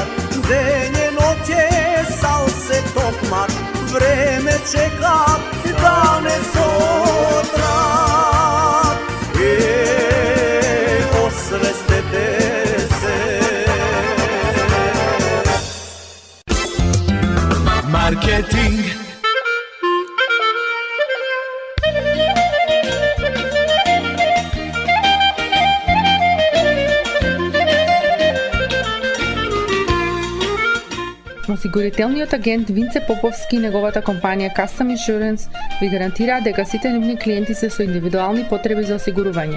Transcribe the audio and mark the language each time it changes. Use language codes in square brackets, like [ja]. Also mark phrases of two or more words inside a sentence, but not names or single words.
[mk] Дење ноќе сал се токмат, време чека дане сутра. Освестите се. Marketing. Осигурителниот агент Винце Поповски и неговата компанија Custom Insurance ви гарантираат дека сите нивни клиенти се со индивидуални потреби за осигурување.